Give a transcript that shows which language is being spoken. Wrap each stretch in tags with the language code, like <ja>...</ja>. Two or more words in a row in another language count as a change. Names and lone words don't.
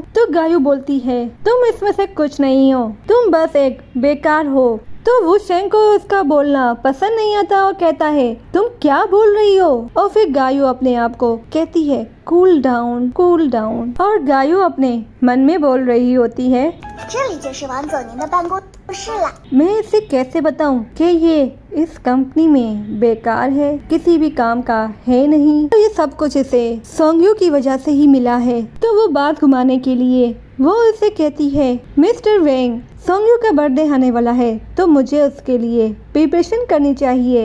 <hi>तो गायू बोलती है तुम इसमें से कुछ नहीं हो, तुम बस एक बेकार हो तो वू शेंग को उसका बोलना पसंद नहीं आता और कहता है तुम क्या बोल रही हो। और फिर गायू अपने आप को कहती है</hi> <en>cool down cool down.</en> <hi>और गायू अपने मन में बोल रही होती है</hi> <zh>这里就是王总您的办公室啦。</zh> <hi>मैं इसे कैसे बताऊं कि ये इस कंपनी में बेकार है, किसी भी काम का है नहीं। तो ये सब कुछ इसे सोंगयू की वजह से ही मिला है। तो वो बात घुमाने के लिए वो उसे कहती है मिस्टर वेंग सोंगयू का बर्थडे आने वाला है तो मुझे उसके लिए प्रिपरेशन करनी चाहिए।</hi>